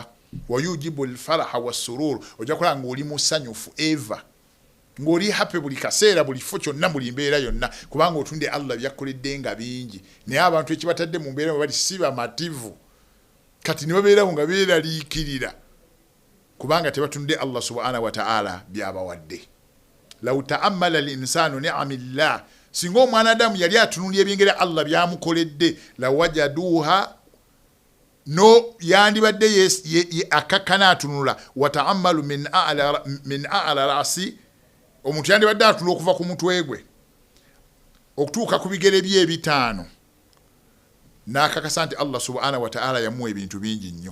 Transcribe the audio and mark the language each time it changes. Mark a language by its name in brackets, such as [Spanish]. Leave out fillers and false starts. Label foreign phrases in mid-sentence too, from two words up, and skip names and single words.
[Arabic] ويوجب الفرح والسرور. [Ganda] Ojja kulaba nga oli musanyufu eva, ng'oli happy buli kaseera, buli fo kyonna, buli mbeera yonna, kubanga otunde Allah byakoledde nga bingi. Naye abantu ekibatadde mu mbeera bali si bamativu, kati ne babeerawo nga beeraliikirira kubanga tebatunde [Arabic] الله سبحانه وتعالى [Ganda] byabawadde. [Arabic] لو تأمل الإنسان نعم الله, [Ganda] singa omwanadamu yali atunulya ebyengera Allah byamukoledde, [Arabic] لوجدها, [Ganda] no yandibadde akakkana atunula, [Arabic] وتأملوا من أعلى رأس, [Ganda] omuntu yandibadde atunula okuva ku mutwe gwe okutuuka ku bigere bye ebitaano, n'akakasa nti [Arabic] الله سبحانه وتعالى [Ganda] yamuwa ebintu bingi nnyo.